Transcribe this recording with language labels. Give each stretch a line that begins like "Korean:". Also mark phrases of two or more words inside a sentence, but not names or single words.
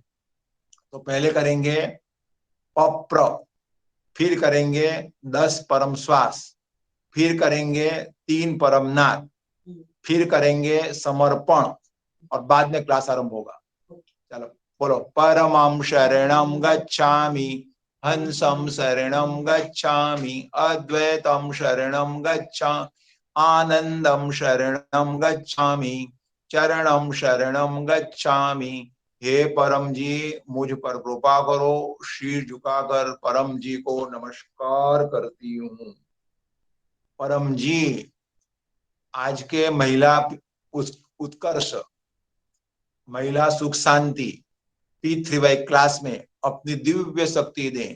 Hindi: तो पहले करेंगे पप्र, फिर करेंगे 10 परम श्वास, फिर करेंगे 3 परम नाद, फिर करेंगे समर्पण और बाद में क्लास आरंभ होगा। चलो बोलो,
Pali: परमं शरणं गच्छामि, हंसं शरणं गच्छामि, अद्वैतं शरणं गच्छामि, आनंदं शरणं गच्छामि, चरणं शरणं गच्छामि।
Hindi: हे परम जी, मुझ पर कृपा करो। शीर झुकाकर परम जी को नमस्कार करती हूँ। परम जी, आज के महिला उत्कर्ष, महिला सुख शांति P3Y क्लास में अपनी दिव्य शक्ति दें।